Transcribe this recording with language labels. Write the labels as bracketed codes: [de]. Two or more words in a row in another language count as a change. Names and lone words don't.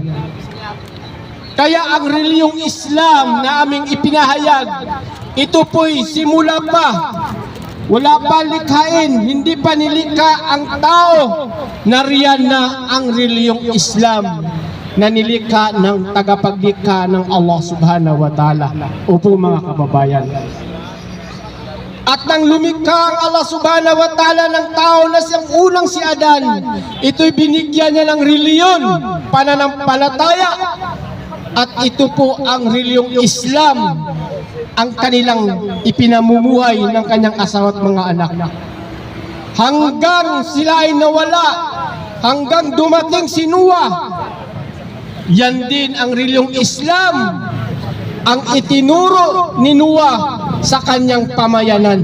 [tl] Kaya ang reliyong Islam na aming ipinahayag, ito po'y simula pa. Wala pa likhain, hindi pa nilikha ang tao. Nariyan na ang reliyong Islam na nilikha ng tagapaglikha ng Allah [ar] سبحانه وتعالى. [tl] Opo, mga kababayan. At nang lumikha ang Allah [ar] سبحانه وتعالى [tl] ng tao na siyang unang si Adan, ito'y binigyan niya ng reliyon, pananampalataya. At ito po ang reliyong Islam ang kanilang ipinamumuhay ng kanyang asawa at mga anak. Hanggang sila ay nawala, hanggang dumating si Noah, yan din ang reliyong Islam ang itinuro ni Noah sa kanyang pamayanan.